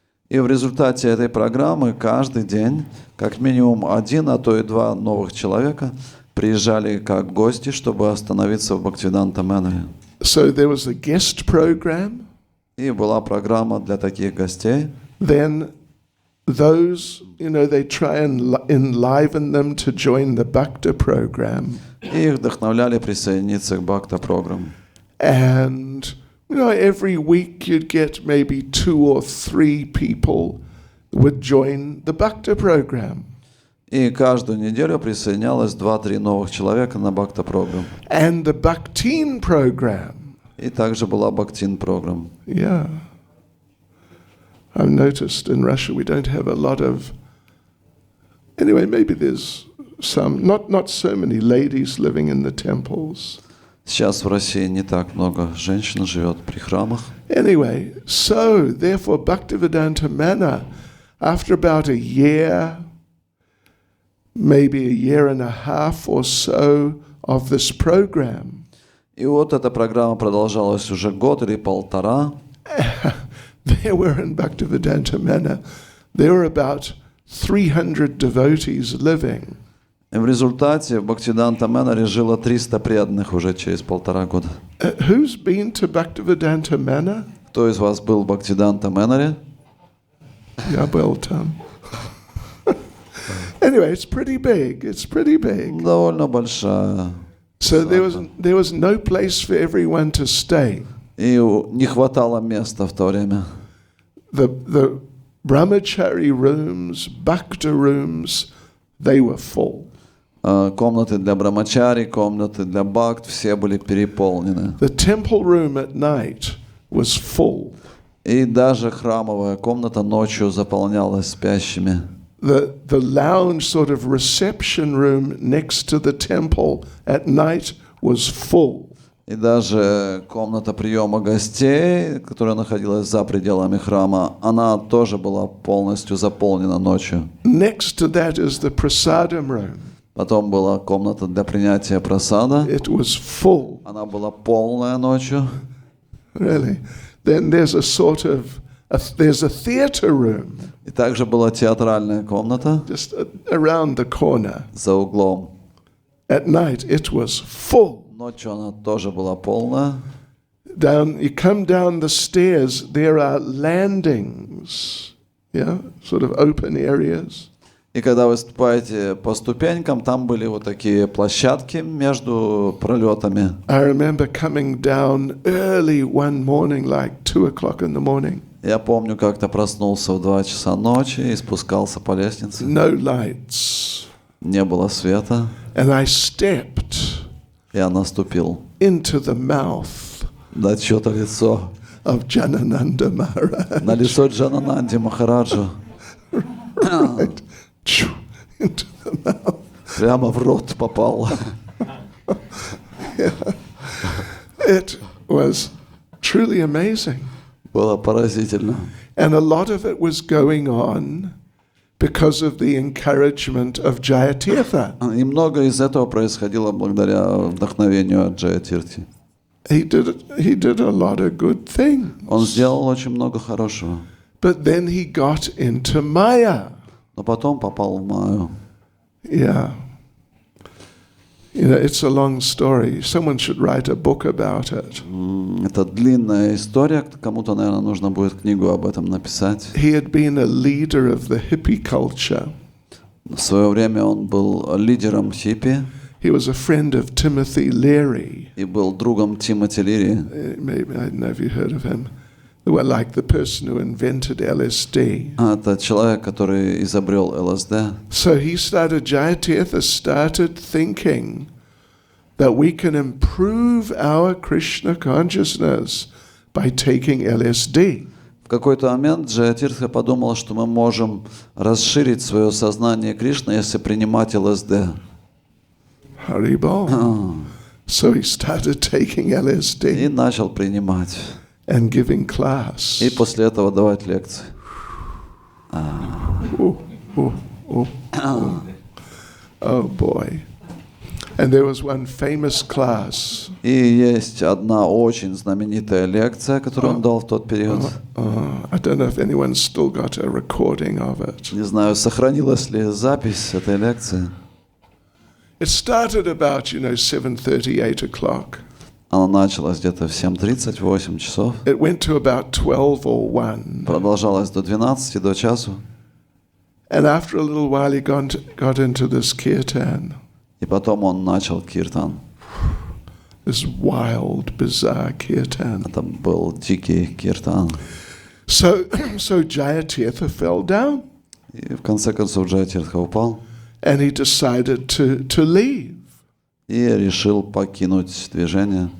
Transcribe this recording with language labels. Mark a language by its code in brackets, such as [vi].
[ru] И в результате этой программы каждый день как минимум 1, а то и 2 новых человека приезжали как гости, чтобы остановиться в Бхактивиданта Маноре. [en] So there was a guest program. [ru] И была программа для таких гостей. [en] Then those, you know, they try and enliven them to join the Bhakta program. [ru] И их вдохновляли присоединиться к Бхакта программе. [en] And every week you'd get maybe 2 or 3 people would join the Bhakti program. [ru] И каждую неделю присоединялось 2-3 новых человека на Бхакта программ. [en] And the Bhaktin program. [ru] И также была Бхактин программ. [en] Yeah. I've noticed in Russia we don't have a lot of... Anyway, maybe there's some, not so many ladies living in the temples. [ru] Сейчас в России не так много женщин живет при храмах. [en] Anyway, so therefore Bhaktivedanta Manna, after about a year, maybe a year and a half or so of this program, [ru] И вот эта программа продолжалась уже год или полтора. [en] there were in Bhaktivedanta Manna, there were about 300 devotees living. [ru] И в результате в Бхактиданта Мэнаре жило 300 преданных уже через полтора года. [en] Who's been to Bhaktivedanta Manna? [ru] Кто из вас был в Бхактиданта Мэнаре? [en] Yeah, well done. Anyway, it's pretty big. It's pretty big. [ru] Довольно большая. [en] So there was no place for everyone to stay. [ru] И не хватало места в то время. [en] The brahmachari rooms, bhakta rooms, they were full. [ru] Комнаты для брамачари, комнаты для бхакт, все были переполнены. [en] The temple room at night was full. [ru] И даже храмовая комната ночью заполнялась спящими. [en] The lounge sort of reception room next to the temple at night was full. [ru] И даже комната приема гостей, которая находилась за пределами храма, она тоже была полностью заполнена ночью. [en] Next to that is the prasadam room. [ru] Потом была комната для принятия прасада. [en] It was full. [ru] Она была полная ночью. [en] Really. Then there's a sort of there's a theater room. [ru] И также была театральная комната [en] Just around the corner. [ru] за углом. [en] At night it was full. [ru] Ночью она тоже была полная. [en] You come down the stairs, there are landings, yeah, sort of open areas. [ru] И когда вы ступаете по ступенькам, там были вот такие площадки между пролетами. [en] I remember coming down early one morning, like 2 o'clock in the morning. [ru] Я помню, как-то проснулся в 2 часа ночи и спускался по лестнице. [en] No lights. [ru] Не было света. [en] And I stepped [ru] Я наступил [en] into the mouth [ru] на чье-то лицо. [en] of Janananda Maharaj. [ru] На лицо Джанананди Махараджа. [en] Right. Into the mouth. [ru] Прямо в рот попал. [en] Yeah. It was truly amazing. [ru] Было поразительно. [en] And a lot of it was going on because of the encouragement of Jayatirtha. [ru] И много из этого происходило благодаря вдохновению от Джаятирти. [en] He did a lot of good things. [ru] Он сделал очень много хорошего. [en] But then he got into Maya. [ru] Но потом попал в Майю. [en] Yeah. It's a long story. Someone should write a book about it. [ru] Это длинная история. Кому-то, наверное, нужно будет книгу об этом написать. [en] He had been a leader of the hippie culture. [ru] В свое время он был лидером хиппи. [en] He was a friend of Timothy Leary. [ru] И был другом Тимоти Лири. [en] Maybe, I don't know if you heard of him. Well, like the person who invented LSD. [ru] Это человек, который изобрел ЛСД. [en] So Jayatirtha started thinking that we can improve our Krishna consciousness by taking LSD. [ru] В какой-то момент Джаятиртха подумал, что мы можем расширить свое сознание Кришны, если принимать ЛСД. [en] Haribol. So he started taking LSD [ru] начал принимать. [en] and giving class. [ru] И после этого давать лекции. [en] Oh boy. And there was one famous class. [ru] И есть одна очень знаменитая лекция, которую он дал в тот период. [en] I don't know if anyone's still got a recording of it. [ru] Не знаю, сохранилась ли запись этой лекции. [en] It started about, 7:30, 8 o'clock. [ru] Она началась где-то в 7:30, 8 часов. [en] It went to about 12 or 1. [ru] Продолжалась до 12, до часу. [en] And after a little while he got into this kirtan. [ru] И потом он начал киртан. [en] this wild, bizarre kirtan. [ru] Это был дикий киртан. [en] So Jayatirtha fell down [ru] И в конце концов Джаятиртха упал [en] and he decided to leave. [ru] и решил покинуть движение.